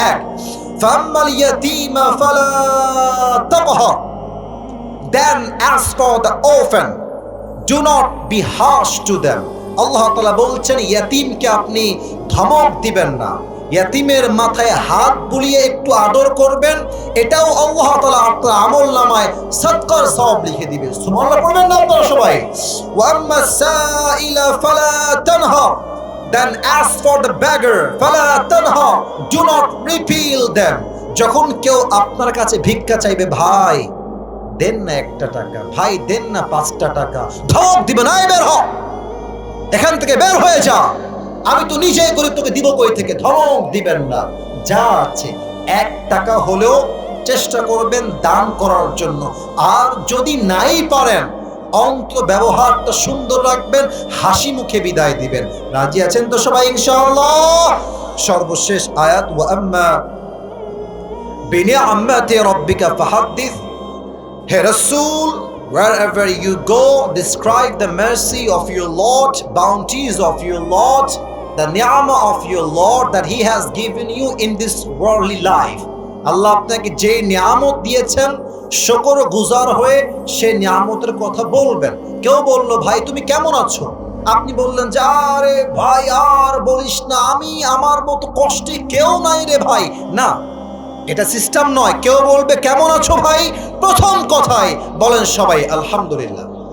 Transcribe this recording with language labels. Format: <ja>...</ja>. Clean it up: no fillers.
<en>1,</en> <ar>ফাম্মাল ইয়াতীমা ফালা তাকহার,</ar> <en>then as for the orphan do not be harsh to them,</en> <bn>আল্লাহ তাআলা বলছেন ইয়াতীমকে আপনি ধমক দিবেন না, ইয়াতিমের মাথায় হাত বুলিয়ে একটু আদর করবেন, এটাও আল্লাহ তাআলা আপনার আমলনামায় সাদকার সওয়াব লিখে দিবে। সুবহানাল্লাহ পড়বেন না আপনারা সবাই?</bn> <ar>ওয়া আম্মা সাইলা ফালা তানহা,</ar> <en>then ask for the beggar</en> <ar>ফালা তানহা,</ar> <en>do not repel them।</en> <bn>যখন কেউ আপনার কাছে ভিক্ষা চাইবে, ভাই দেন না 1 টাকা, ভাই দেন না 5টা টাকা, ধমক দিবেন, আয় বের হ, এখান থেকে বের হয়ে যা, আমি তো নিজেই গরিব, তোকে দিব কই থেকে, ধমক দিবেন না। যা আছে 1 টাকা হলেও চেষ্টা করবেন দান করার জন্য। আর যদি নাই পারেন, অন্তত ব্যবহারটা সুন্দর রাখবেন, হাসি মুখে বিদায় দিবেন। রাজি আছেন তো সবাই ইনশাআল্লাহ? সর্বশেষ আয়াত,</bn> <ar>ওয়া আম্মা বিনিআমাতি রাব্বিকা ফাহাদ্দিস।</ar> <bn>হে রাসূল,</bn> <en>wherever you go, describe the mercy of your Lord, bounties of your Lord, the ni'mah of your Lord that He has given you in this worldly life.</en> <bn>আল্লাহ আপনাকে যে নিয়ামত দিয়েছেন, শুকর গুজার হয়ে সে নিয়ামতের কথা বলবেন। কেউ বলল, ভাই তুমি কেমন আছো? আপনি বললেন যে, আরে ভাই আর বলিস না, আমি আমার মতো কষ্টে কেউ নাই রে ভাই। না, এটা সিস্টেম নয়। কেউ বলবে কেমন আছো ভাই, প্রথম কথাই বলেন সবাই আলহামদুলিল্লাহ।</bn>